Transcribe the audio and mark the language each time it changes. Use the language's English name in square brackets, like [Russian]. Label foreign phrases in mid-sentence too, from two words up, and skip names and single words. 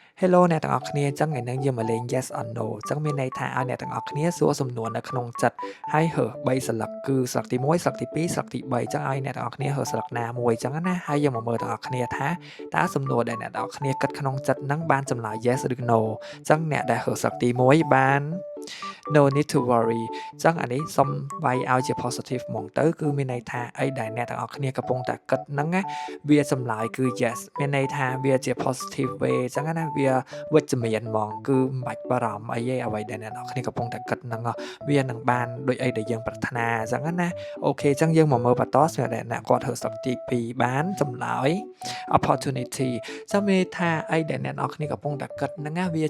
[Khmer] Hello អ្នកទាំងអស់គ្នាចឹងថ្ងៃនេះយើងមកលេង [English] Yes or No [Khmer] ចឹងមានន័យថាឲ្យអ្នកទាំងអស់គ្នាសួរសំណួរនៅក្នុងចិត្តហើយរើស3ស្លឹកគឺស្លឹកទី1ស្លឹកទី2ស្លឹកទី3ចឹងឲ្យអ្នកទាំងអស់គ្នារើសស្លឹកណាមួយចឹងណាហើយយើងមកមើលទាំងអស់គ្នាថាតើសំណួរដែលអ្នកទាំងអស់គ្នាគិតក្នុងចិត្តហ្នឹងបាន ចម្លើយ Yes ឬ No ចឹងអ្នកដែលរើសស្លឹកទី1បាន [English] no need to worry [Khmer] ចឹងអានេះសុំវាយឲ្យជា positive ហ្មងទៅគឺមានន័យថាអីដែលអ្នកទាំងអស់គ្នាកំពុងតែគិតហ្នឹងណាវាចម្លើយគឺ yes មានន័យថាវាជា positive way ចឹងណាវាវិជ្ជមានហ្មងគឺមិនបាច់បារម្ភអីទេអ្វីដែលអ្នកទាំងអស់គ្នាកំពុងតែគិតហ្នឹងវានឹងបានដូចអីដែលយើងប្រាថ្នាចឹងណាអូខេចឹងយើង មកមើលបន្តសម្រាប់អ្នកគាត់ធ្វើស្រុកទី2បានចម្លើយ opportunity ចឹងមានថាអីដែលអ្នកទាំងអស់គ្នាកំពុងតែគិតហ្នឹងណាវា